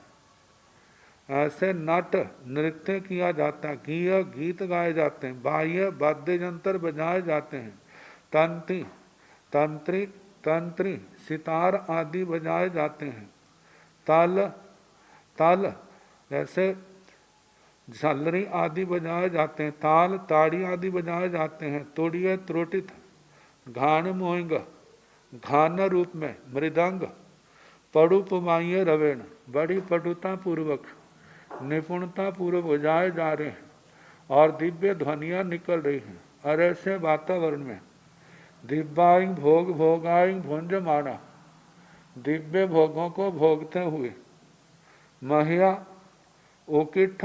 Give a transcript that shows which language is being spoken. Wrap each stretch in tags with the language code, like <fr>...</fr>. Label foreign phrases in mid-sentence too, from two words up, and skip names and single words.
<hi>ऐसे नट नृत्य किया जाता है, गीय गीत गाए जाते हैं, बाह्य वाद्य यंत्र बजाए जाते हैं, तंत्री सितार आदि बजाए जाते हैं, ताल जैसे झालरी आदि बजाए जाते हैं, ताल ताड़ी आदि बजाए जाते हैं, तोड़िए त्रोटित, घान मोइंग घान रूप में मृदंग,</hi> <pra>पड़ु पुमाइय रवेण,</pra> <hi>बड़ी पटुता पूर्वक निपुणता पूर्वक बजाए जा रहे हैं और दिव्य ध्वनियाँ निकल रही हैं। और ऐसे वातावरण में</hi> <pra>दिव्याइंग भोग भोगाइंग भुंज माना,</pra> <hi>दिव्य भोगों को भोगते हुए</hi> <pra>महिया उकिठ</pra>